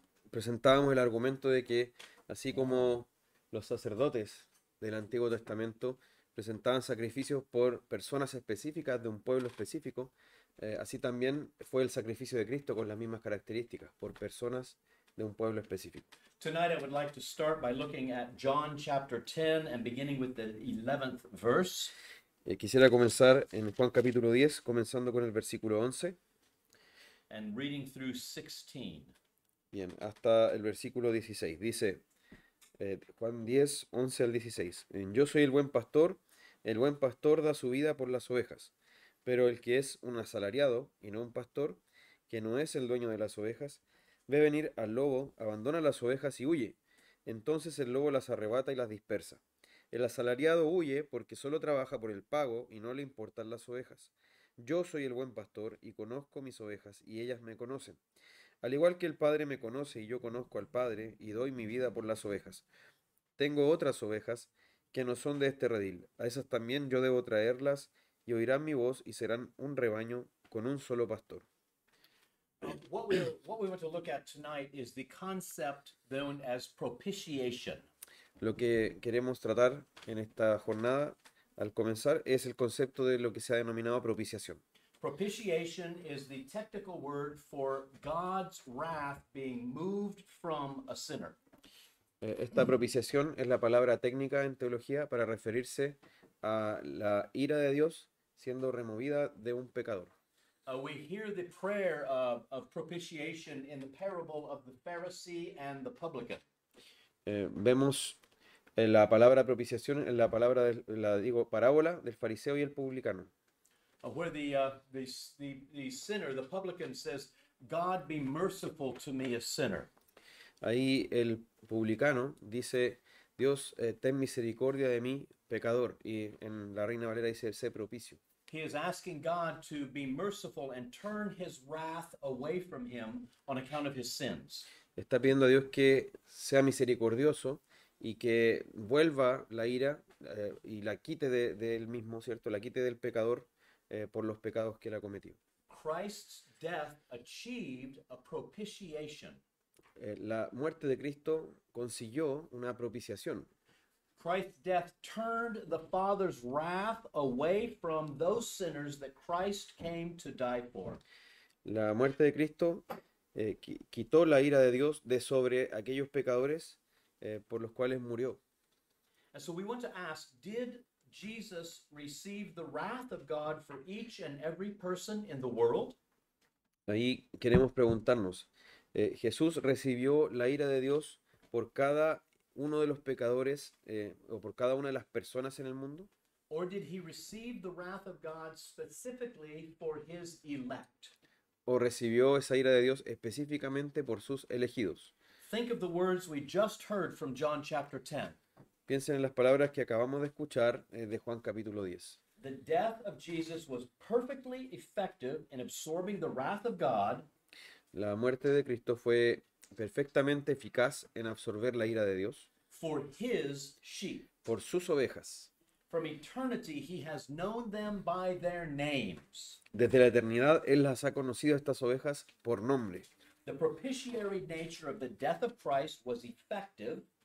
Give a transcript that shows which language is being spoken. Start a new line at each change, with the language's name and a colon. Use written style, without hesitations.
Spanish: Presentábamos el argumento de que así como los sacerdotes del Antiguo Testamento presentaban sacrificios por personas específicas de un pueblo específico, así también fue el sacrificio de Cristo con las mismas características, por personas de un pueblo específico.
English: Tonight I would like to start by looking at John chapter 10 and beginning with the 11th verse.
Spanish: Quisiera comenzar en Juan capítulo 10, comenzando con el versículo 11.
English: And reading through 16.
Spanish: Bien, hasta el versículo 16. Dice Juan 10, 11 al 16. Yo soy el buen pastor da su vida por las ovejas. Pero el que es un asalariado y no un pastor, que no es el dueño de las ovejas, ve venir al lobo, abandona las ovejas y huye. Entonces el lobo las arrebata y las dispersa. El asalariado huye porque solo trabaja por el pago y no le importan las ovejas. Yo soy el buen pastor y conozco mis ovejas y ellas me conocen. Al igual que el Padre me conoce y yo conozco al Padre y doy mi vida por las ovejas. Tengo otras ovejas que no son de este redil. A esas también yo debo traerlas y oirán mi voz y serán un rebaño con un solo pastor.
English: What we want to look at tonight is the concept known as propitiation.
Spanish: Lo que queremos tratar en esta jornada al comenzar es el concepto de lo que se ha denominado propiciación.
English: Propitiation is the technical word for God's wrath being moved from a sinner.
Spanish: Esta propiciación es la palabra técnica en teología para referirse a la ira de Dios siendo removida de un pecador.
English: We hear the prayer of propitiation in the parable of the Pharisee and the publican.
Spanish: Vemos la palabra propiciación en la palabra parábola del fariseo y el publicano.
English: Where the sinner, the publican says, God be merciful to me, a sinner.
Spanish: Ahí el publicano dice, Dios, ten misericordia de mí, pecador. Y en la Reina Valera dice, sé propicio.
English: He is asking God to be merciful and turn his wrath away from him on account of his sins.
Spanish: Está pidiendo a Dios que sea misericordioso y que vuelva la ira y la quite de él mismo, ¿cierto? La quite del pecador por los pecados que él ha cometido.
English: Christ's death achieved a propitiation.
Spanish: La muerte de Cristo consiguió una propiciación.
English: Christ's death turned the Father's wrath away from those sinners that Christ came to die for.
Spanish: La muerte de Cristo quitó la ira de Dios de sobre aquellos pecadores por los cuales murió.
English: And so we want to ask, did Jesus receive the wrath of God for each and every person in the world?
Spanish: Ahí queremos preguntarnos, ¿Jesús recibió la ira de Dios por cada uno de los pecadores o por cada una de las personas en el mundo?
English: Or did he receive the wrath of God specifically for his elect?
Spanish: ¿O recibió esa ira de Dios específicamente por sus elegidos?
English: Think of the words we just heard from John chapter 10.
Spanish: Piensen en las palabras que acabamos de escuchar de Juan capítulo 10.
English: the death of Jesus was perfectly effective in absorbing the wrath of God
Spanish: La muerte de Cristo fue perfectamente eficaz en absorber la ira de Dios
English: for his sheep.
Spanish: por sus ovejas.
English: From eternity, he has known them by their names.
Spanish: Desde la eternidad Él las ha conocido a estas ovejas por nombre.
English: The propitiatory nature of the death of Christ was effective